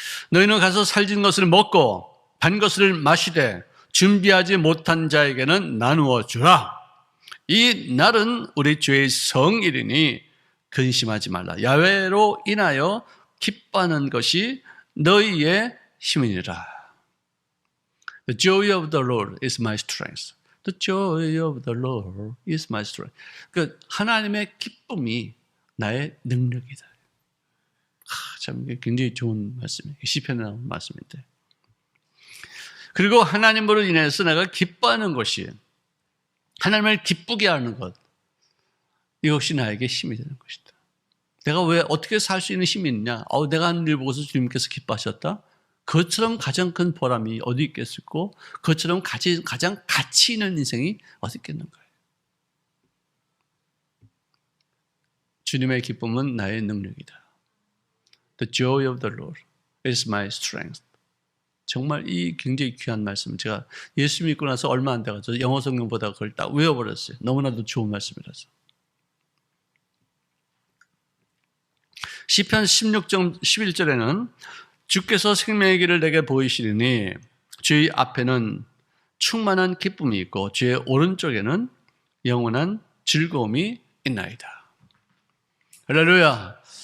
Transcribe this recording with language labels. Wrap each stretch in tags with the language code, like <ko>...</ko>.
<ko>너희는 가서 살진 것을 먹고 단 것을 마시되 준비하지 못한 자에게는 나누어 주라. 이 날은 우리 주의 성일이니 근심하지 말라. 야훼로 인하여 기뻐하는 것이 너희의 힘이니라.</ko> <en>The joy of the Lord is my strength. The joy of the Lord is my strength.</en> <ko>그 하나님의 기쁨이 나의 능력이다. 참 굉장히 좋은 말씀이에요. 시편에 나온 말씀인데. 그리고 하나님으로 인해서 내가 기뻐하는 것이, 하나님을 기쁘게 하는 것, 이것이 나에게 힘이 되는 것이다. 내가 왜 어떻게 살 수 있는 힘이 있냐? 내가 하는 일 보고서 주님께서 기뻐하셨다? 그것처럼 가장 큰 보람이 어디 있겠고, 그것처럼 가장 가치 있는 인생이 어디 있겠는가요? 주님의 기쁨은 나의 능력이다.</ko> <en>The joy of the Lord is my strength.</en> <ko>정말 이 굉장히 귀한 말씀, 제가 예수 믿고 나서 얼마 안 돼가지고 영어 성경 보다가 그걸 딱 외워버렸어요. 너무나도 좋은 말씀이라서. 시편 16장 11절에는 주께서 생명의 길을 내게 보이시리니 주의 앞에는 충만한 기쁨이 있고 주의 오른쪽에는 영원한 즐거움이 있나이다. 할렐루야.</ko>